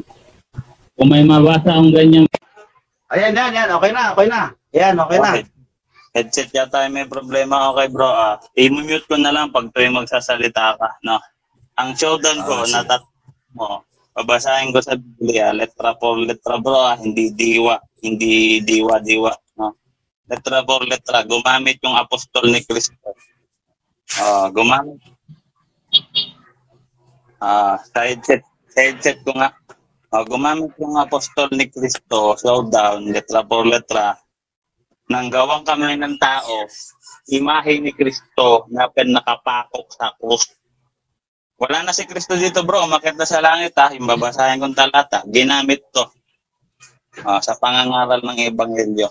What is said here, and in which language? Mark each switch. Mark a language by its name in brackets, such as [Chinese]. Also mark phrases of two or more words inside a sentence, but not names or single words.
[Filipino] Kung may mabasa akong ganyan. Ayan, okay na. Yan, okay na. Headset yata may problema. Okay bro, i-mute ko na lang pag tuwing magsasalita ka. No? Ang showdown ko, mo, babasahin ko sa Biblia, letra por letra bro, hindi diwa. No? Letra por letra, gumamit yung apostol ni Kristo. Gumamit. Sa headset ko nga. Gumamit yung apostol ni Kristo, showdown, letra por letra, nang gawang kami ng tao, imahe ni Kristo na nakapakok sa krus. Wala na si Kristo dito bro, umakyat na sa langit yung babasahin kong talata, ginamit to sa pangangaral ng Ebanghelyo.